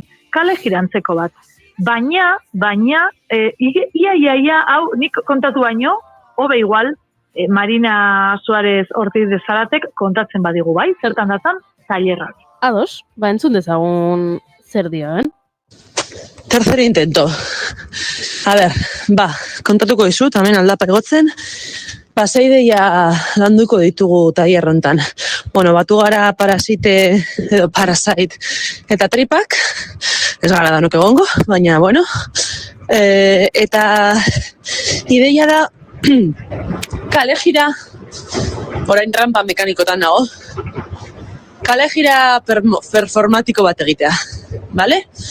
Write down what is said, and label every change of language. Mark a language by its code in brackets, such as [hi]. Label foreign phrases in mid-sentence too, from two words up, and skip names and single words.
[eu] Kale jirantzeko bat. Baina, ia, hau nik kontatu baino, hobe igual, Marina Suárez Ortiz de Zaratek kontatzen badigu bai, zertan datzan, tailerrak. Ados, entzun dezagun zer dioen. [es] Tercer intento. A ver, [eu] kontatuko dizut, hemen aldapa egotzen, sei ideia landuko ditugu tailer hontan. Bueno, batu gara parasite edo parasite eta tripak, ez gara danok egongo, baina, bueno, eta ideia da kale jira, orain rampa mekanikotan nago, kale jira performatiko bat egitea, bale?